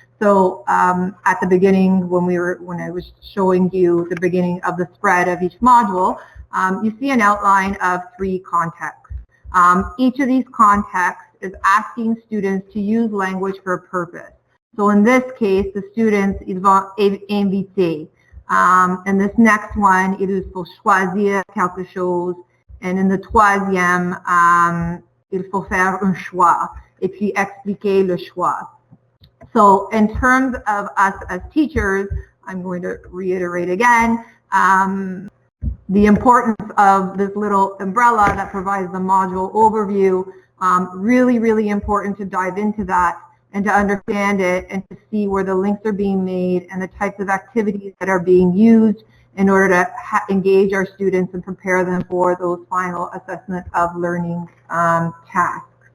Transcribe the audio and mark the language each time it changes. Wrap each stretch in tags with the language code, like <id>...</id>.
<en>So at the beginning, when I was showing you the beginning of the spread of each module, you see an outline of 3 contexts. Each of these contexts is asking students to use language for a purpose. So in this case, the students,</en> <fr>ils vont inviter.</fr> <en>And this next one,</en> <fr>il faut choisir quelque chose.</fr> <en>And in the</en> <fr>troisième, il faut faire un choix. Et puis expliquer le choix.</fr> <en>So in terms of us as teachers, I'm going to reiterate again, the importance of this little umbrella that provides the module overview, really, really important to dive into that and to understand it and to see where the links are being made and the types of activities that are being used in order to engage our students and prepare them for those final assessment of learning tasks.</en>